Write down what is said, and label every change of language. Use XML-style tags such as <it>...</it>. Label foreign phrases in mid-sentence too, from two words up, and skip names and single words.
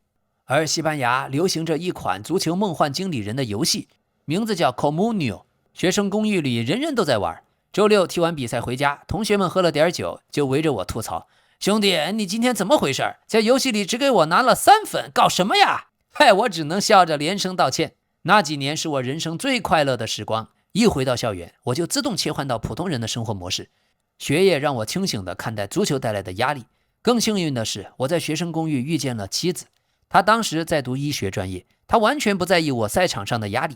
<zh>而西班牙流行着一款足球夢幻經理人的遊戲，名字叫 Comunio， 學生公寓裡人人都在玩。周六踢完比賽回家，同學們喝了點酒，就圍着我吐槽，兄弟，你今天怎麼回事？在遊戲裡只給我拿了3分，搞什麼呀？嗨，我只能笑着連聲道歉。那幾年是我人生最快樂的時光，一回到校園，我就自動切換到普通人的生活模式。學業讓我清醒地看待足球帶來的壓力。更幸運的是，我在學生公寓遇見了妻子，她當時在讀醫學專業，她完全不在意我賽場上的壓力。</zh>